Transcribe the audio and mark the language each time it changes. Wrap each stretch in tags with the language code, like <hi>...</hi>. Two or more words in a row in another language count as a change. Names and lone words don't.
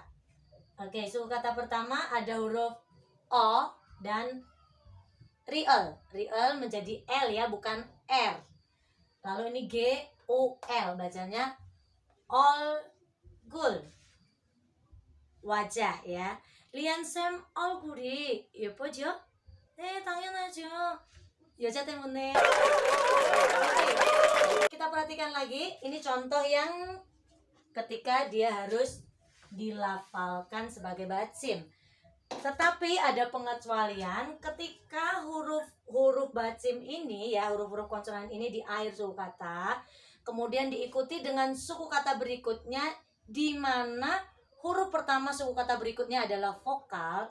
<id>Oke, suku kata pertama ada huruf O dan riel. Riel menjadi L ya, bukan R. Lalu ini G, U, L, bacanya 얼굴, wajah ya.</id> <ko>리안쌤 얼굴이 예뻐져? 네, 당연하죠. 여자 때문에.</ko> <id>Oke. Kita perhatikan lagi. Ini contoh yang ketika dia harus dilafalkan sebagai batsim. Tetapi ada pengecualian ketika huruf batsim ini ya, huruf-huruf konsonan ini di akhir suku kata, kemudian diikuti dengan suku kata berikutnya di mana huruf pertama suku kata berikutnya adalah vokal.</id>